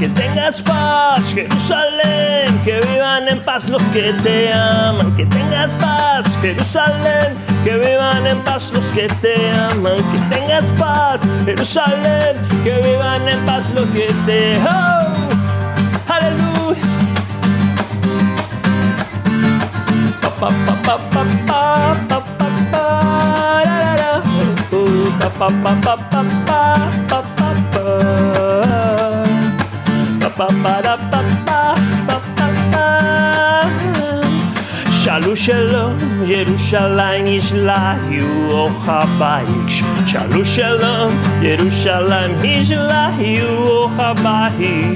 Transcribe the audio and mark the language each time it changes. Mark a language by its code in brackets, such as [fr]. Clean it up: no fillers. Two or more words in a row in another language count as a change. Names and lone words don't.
[es] Que tengas paz, Jerusalén, que vivan en paz los que te aman. Que tengas paz, Jerusalén, que vivan en paz los que te aman. Que tengas paz, Jerusalén, que vivan en paz los que te aman. Oh, aleluya. Pa pa pa pa pa pa pa pa pa. pa pa pa pa pa pa pa [he] שלום שלום ירושלים ישליו אוהביך. שלום שלום ירושלים ישליו אוהביך.